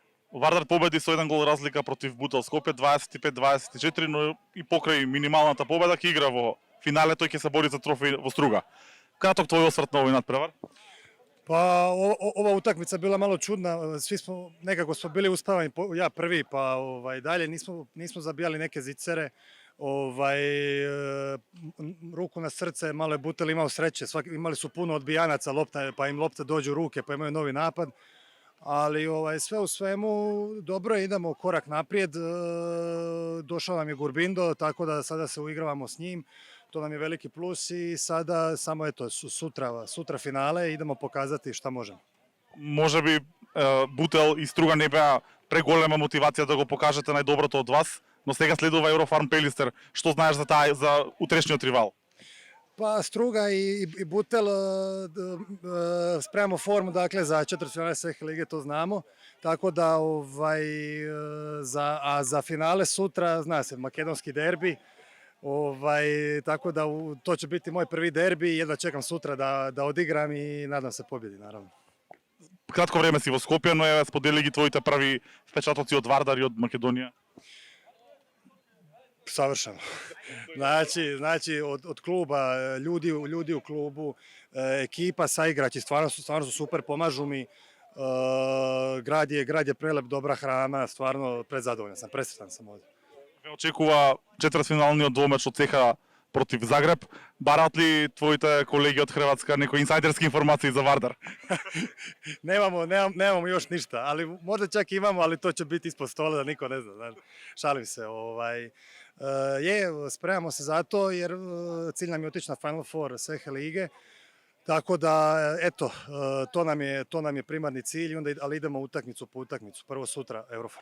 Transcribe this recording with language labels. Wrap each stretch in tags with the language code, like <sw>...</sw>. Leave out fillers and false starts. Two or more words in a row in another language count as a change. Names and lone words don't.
<mk>Вардар победи со еден гол разлика против Бутел Скопје 25-24, но и покрај минималната победа ќе игра во финале, тој ќе се бори за трофеј во Струга. Краток твој осврт на овој надпревар?</mk> <hr>Pa ova utakmica bila malo čudna, svi smo nekako smo bili uspavani, ja prvi, pa dalje nismo zabijali neke zicere. Ruku na srce, malo je Butel imao sreće, imali su puno odbijanaca lopta, pa im lopta dođu u ruke, pa imaju novi napad. Ali sve u svemu dobro je, idemo korak naprijed, došao nam je Gurbindo, tako da sada se uigravamo s njim, to nam je veliki plus i sada samo eto sutra finale, idemo pokazati šta možemo.</hr> <mk>Може би Бутел и Струга не беа преголема мотивација да го покажете најдоброто од вас, но сега следува Еврофарм Пелистер. Што знаеш за утрешниот ривал?</mk> <hr>Pa Struga i Butel spremamo formu, dakle, za četvrtfinale SEH lige, to znamo. Tako da, za finale sutra, zna se, makedonski derbi. Tako da to će biti moj prvi derbi i jedva čekam sutra da odigram i nadam se pobjedi, naravno.</hr> <mk>Кратко време си во Скопје, но сподели ги твоите први впечатоци од Вардар и од Македонија.</mk> <hr>Savršeno. Znači od kluba, ljudi u klubu, ekipa, saigrači, stvarno su super, pomažu mi. Grad je prelep, dobra hrana, stvarno prezadovoljan sam, presretan sam ovdje.</hr> <mk>Ве очекува четвртфиналниот двомеч од ЦСКА против Загреб. Бараат ли твоите колеги од Хрватска некои инсайдерски информации за Вардар?</mk> <hr>Nemamo još ništa, ali možda čak imamo, ali to će biti ispod stola da niko ne zna. Šalim se. Spremamo se za to jer cilj nam je otići na Final Four SEH lige. Tako da, eto, to nam je primarni cilj, ali idemo utakmicu po utakmicu.</hr>